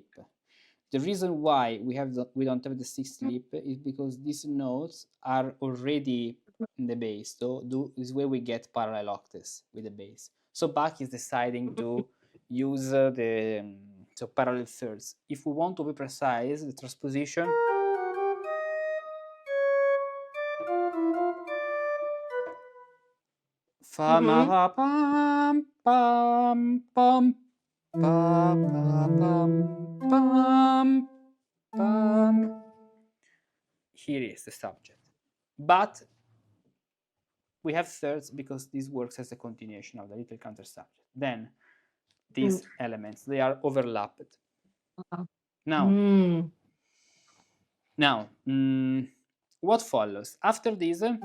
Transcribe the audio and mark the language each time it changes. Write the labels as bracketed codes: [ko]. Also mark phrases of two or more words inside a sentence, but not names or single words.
[en] The reason why we don't have the sixth lip is because these notes are already in the bass. So this way we get parallel octaves with the bass. So Bach is deciding to use the so parallel thirds. If we want to be precise, the transposition fa ma pa pam pam pam pa pa pam pam pam. Here is the subject, but we have thirds because this works as a continuation of the little counter subject. Then these elements, they are overlapped. Now, what follows after this?